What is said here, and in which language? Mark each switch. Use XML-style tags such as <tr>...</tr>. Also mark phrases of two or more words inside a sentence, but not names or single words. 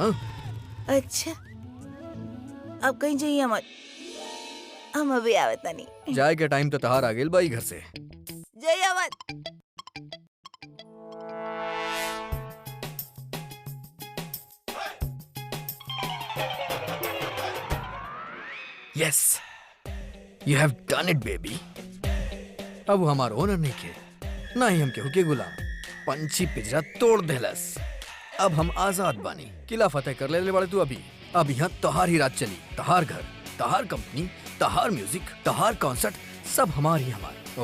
<bho>अच्छा, अब कहीं जाइए मत, हम अभी आवता नहीं। जाए के टाइम तो तहार आ गेल बाई घर से। जाइए मत।</bho> <en>यस, you have done it baby.</en> <bho>अब वो हमार ओनर नहीं के, ना ही हम केहू के गुलाम। पंछी पिंजरा तोड़ देलस। अब हम आजाद बानी। किला फतेह कर ले बाड़े तू अभी। अब यहाँ तहार ही रात चली। तहार घर, तहार कंपनी, तहार म्यूजिक, तहार कॉन्सर्ट, सब हमार ही हमार।</bho>